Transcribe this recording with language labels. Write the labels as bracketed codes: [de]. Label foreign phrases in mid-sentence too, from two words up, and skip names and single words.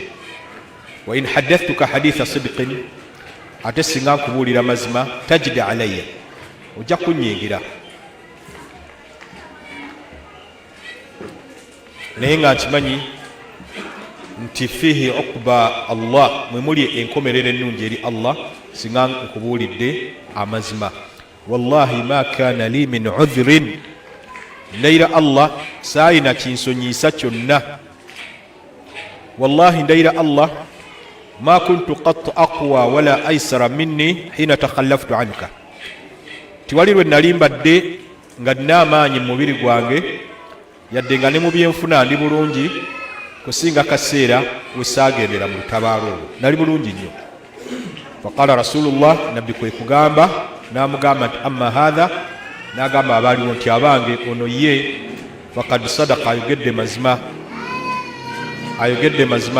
[ar] وإن حدثتك حديث صدق, [lg] ate singa nkubuulira mazima, [ar] تجد علي, [lg] ojja kunyiigira. Naye nga nkimanyi nti [ar] فيه عقبى الله, [lg] mwe muli enkomerero ennungi eri Allah singa nkubuulidde amazima. [ar] والله ما كان لي من عذر, [lg] ndayira Allah saayina kinsonyiisa kyonna. [ar] والله ndayira الله ما كنت قط أقوى ولا أيسر مني حين تخلفت عنك, [lg] tiwali lwe nali mbadde nga nina amaanyi mu mubiri gwange, yadde nga ne mu byenfuna ndi bulungi kusinga kaseera we saagendera mu lutabaalo olwo, nali bulungi nnyo. [ar] فقال رسول الله, [lg] nabbi kwe kugamba n'amugamba nti [ar] أما هذا, [lg] n'agamba abaaliwo nti abange ono ye [ar] فقد صدق, [lg] ayogedde mazima, ayogedde mazima.